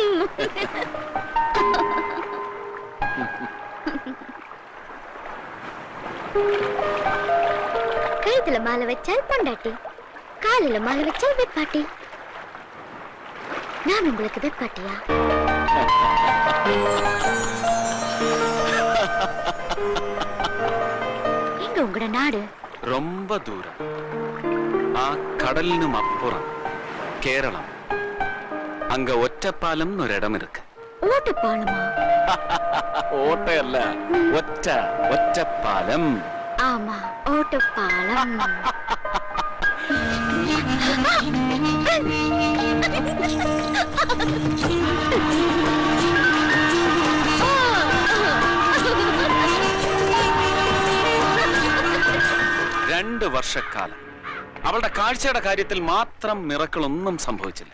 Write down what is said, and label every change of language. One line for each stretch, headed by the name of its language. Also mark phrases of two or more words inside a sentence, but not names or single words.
Tamil: கழுத்துல மாலை வச்சால் பொண்டாட்டி, காலில மாலை வச்சால் வெப்பாட்டி. நான் உங்களுக்கு வெப்பாட்டியா? எங்க உங்களோட நாடு? ரொம்ப தூரம்.
Malayalam: ആ കടലിനും അപ്പുറം കേരളം.
Tamil: அங்க ஒற்றப்பாலம் என்னொரிடம் இருக்கு. ஓட்டப்பாலமா?
Malayalam: ഓട്ടയല്ല, ഒറ്റ ഒറ്റപ്പാലം.
Tamil: ஆமா, ஓட்டப்பாலம்.
Malayalam: രണ്ട് വർഷക്കാലം അവളുടെ കാഴ്ചയുടെ കാര്യത്തിൽ മാത്രം മിറക്കിളൊന്നും സംഭവിച്ചില്ല.